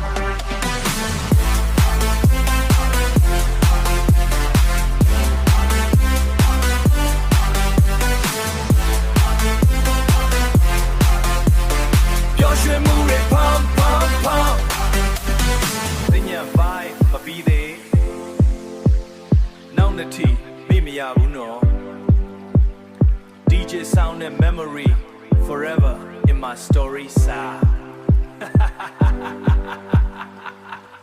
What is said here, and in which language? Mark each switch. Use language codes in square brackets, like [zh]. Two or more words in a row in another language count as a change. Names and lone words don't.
[en] Pure shit move it pump pump pump Then your vibe [my] မပြီးသေးနောက်နှစ်ထိမေ့မရဘူးနော် [en] DJ sound and memory forever in my story side